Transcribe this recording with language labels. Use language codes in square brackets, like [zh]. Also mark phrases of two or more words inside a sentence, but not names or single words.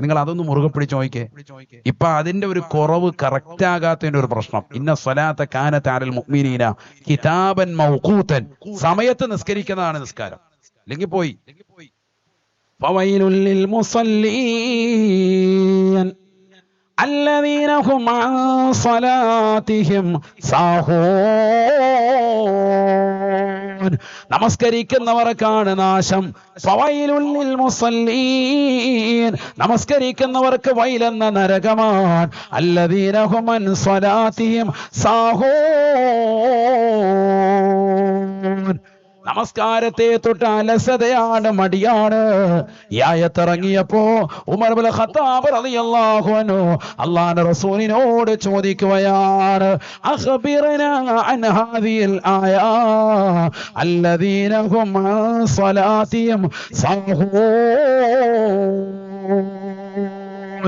[ml] നിങ്ങൾ അതൊന്ന് മുറുകെ പിടിച്ച് നോക്കിക്കേ. ഇപ്പൊ അതിന്റെ ഒരു കുറവ്, കറക്റ്റ് ആകാത്തതിന്റെ ഒരു പ്രശ്നം. [ar] إن الصلاة كانت على المؤمنين كتابا موقوتا, [ml] സമയത്ത് നിസ്കരിക്കുന്നതാണ് നിസ്കാരം. അല്ലെങ്കിൽ പോയി. [ar] فويل للمصلين الذين هم عن صلاتهم ساهون. [ml] നമസ്കരിക്കുന്നവർക്കാണ് നാശം. [ar] فويل للمصلين, [ml] നമസ്കരിക്കുന്നവർക്ക് വൈലെന്ന നരകമാണ്. [ar] الذين هم عن صلاتهم ساهون. [ml] നമസ്കാരത്തെ തൊട്ട് അലസതയാണ്, മടിയാണ്. ഈ ആയത്തിറങ്ങിയപ്പോ ഉമർ ഇബ്നുൽ ഖത്താബ് [ar] رضي الله عنه [ml] അല്ലാഹുവിന്റെ റസൂലിനോട് ചോദിക്കുകയാണ്, [ar] أخبرنا عن هذه الآية الذين هم عن صلاتهم ساهون.